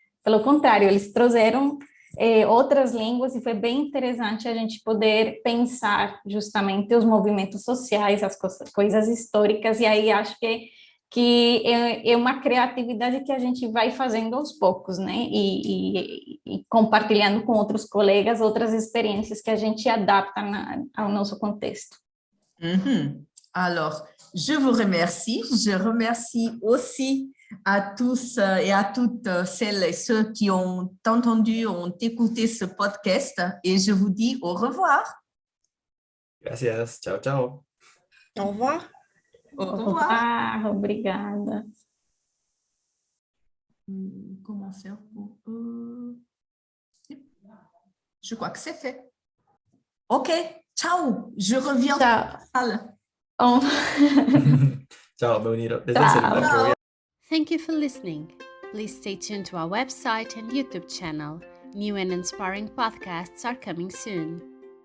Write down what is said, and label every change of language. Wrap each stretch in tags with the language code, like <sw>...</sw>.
<pt>Pelo contrário, eles trouxeram outras línguas e foi bem interessante a gente poder pensar justamente os movimentos sociais, as coisas históricas, e aí acho que é uma criatividade que a gente vai fazendo aos poucos, né? E compartilhando com outros colegas outras experiências que a gente adapta ao nosso contexto.</pt> <fr>Alors, je vous remercie. Je remercie aussi à tous et à toutes celles et ceux qui ont entendu, ont écouté ce podcast et je vous dis au revoir.</fr> <es>Gracias, chao, chao.</es> <fr>Au revoir. Au revoir.</fr> <pt>Obrigada.</pt> <fr>Comment faire pour... Je crois que c'est fait. OK, ciao. Je reviens Ciao. à la salle.</fr> <es>Chao, me unieron desde el celular que voy a...</es> <en>Thank you for listening. Please stay tuned to our website and YouTube channel. New and inspiring podcasts are coming soon.</en>